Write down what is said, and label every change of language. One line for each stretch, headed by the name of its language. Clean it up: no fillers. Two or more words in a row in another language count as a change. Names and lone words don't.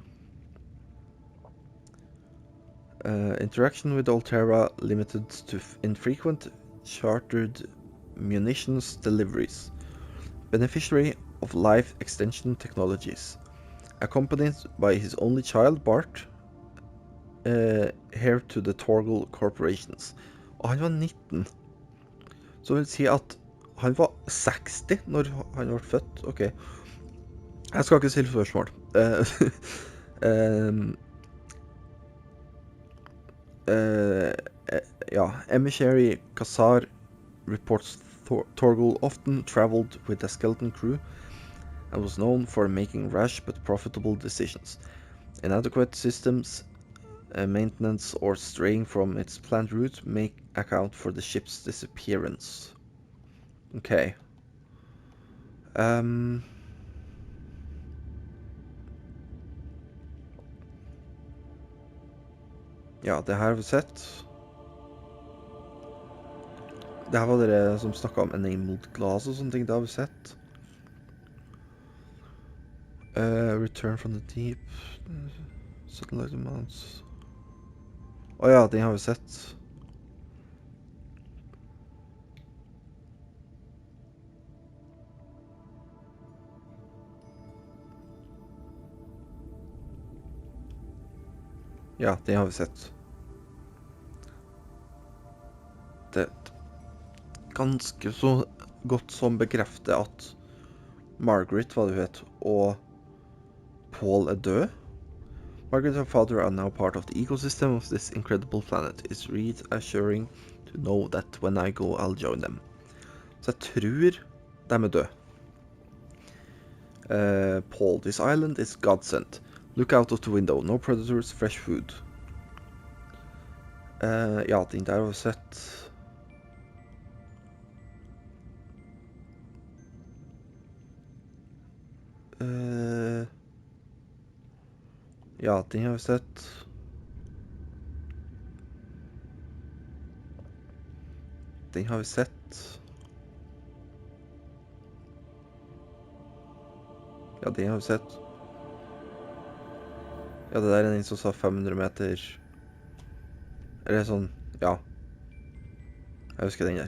English: Interaction with Altera limited to infrequent chartered munitions deliveries. Beneficiary of life extension technologies. Accompanied by his only child, Bart, heir to the Torgle Corporations.
Norwegian: Og han var 19. Så vil si at han var 60 når han ble født. Ok. Jeg skal ikke stille spørsmål.
English: Emissary Kasar reports Torgle often traveled with a skeleton crew and was known for making rash but profitable decisions. Inadequate systems maintenance or straying from its planned route may account for the ship's disappearance.
Norwegian: Okay. Ja, det her har vi sett. Det her var dere som snakket om
English: enabled glass
Norwegian: og sånne ting, det har vi sett.
English: Return from the deep. Satellite amounts.
Norwegian: Ja, det har vi sett. Ja, det har vi sett. Det ganske så godt som bekrefter at Margaret, hva du vet, og Paul er død.
English: Margaret and her father are now part of the ecosystem of this incredible planet. It's reassuring to know that when I go, I'll join them.
Norwegian: Så jeg tror de er døde.
English: Paul, this island is God-sent. Look out of the window. No predators, fresh food.
Norwegian: Ja, den der har vi sett. Ja, den har vi sett. Den har vi sett. Ja, den har vi sett. Ja, det der er den som sa 500 meter. Eller sånn, ja. Jeg husker den der.